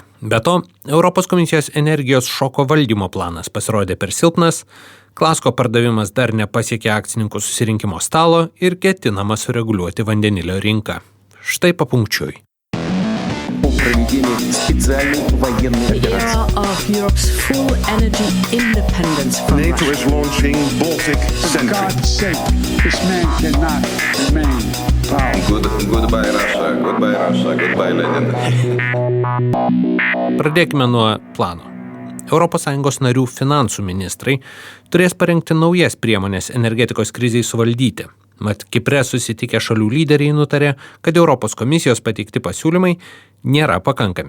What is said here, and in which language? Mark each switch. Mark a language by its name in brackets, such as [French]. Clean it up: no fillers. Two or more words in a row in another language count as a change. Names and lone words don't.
[Lithuanian] Be to, Europos komisijos energijos šoko valdymo planas pasirodė per silpnas, Klasko pardavimas dar nepasiekė akcininkų susirinkimo stalo ir ketinama sureguliuoti vandenilio rinką. Štai papunkčiui. [English] NATO is launching Baltic Sentry. For God's sake, this man cannot remain powerful. Goodbye Russia, goodbye Lenin. [Lithuanian] Pradėkime nuo plano. ES narių finansų ministrai turės parengti naujas priemonės energetikos krizei suvaldyti. Mat Kipre susitikę šalių lyderiai nutarė, kad Europos komisijos pateikti pasiūlymai nėra pakankami.